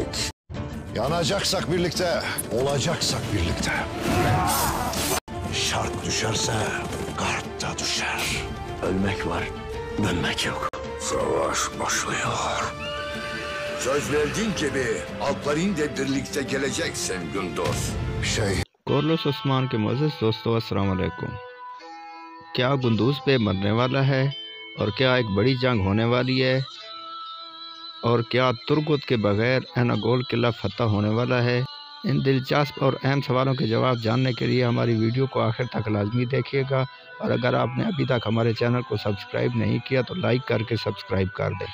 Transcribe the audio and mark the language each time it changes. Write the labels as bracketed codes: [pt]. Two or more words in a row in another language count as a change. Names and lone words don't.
[tr] Yanacaksak birlikte, olacaksak birlikte. Şark düşerse garp da düşer. Ölmek var, dönmek yok. Savaş başlıyor. Söz verdiğin gibi Alparin'le birlikte geleceksin Gündüz. [hi] कॉर्लोस उस्मान के मुअज़्ज़ज़ दोस्तों [ar] السلام عليكم. [hi] क्या गुंदूज पे मरने वाला है और क्या एक बड़ी जंग होने वाली है और क्या तुर्गुत के बगैर एनागोल किला फतह होने वाला है? इन दिलचस्प और अहम सवालों के जवाब जानने के लिए हमारी वीडियो को आखिर तक लाजमी देखिएगा और अगर आपने अभी तक हमारे चैनल को सब्सक्राइब नहीं किया तो लाइक करके सब्सक्राइब कर दें।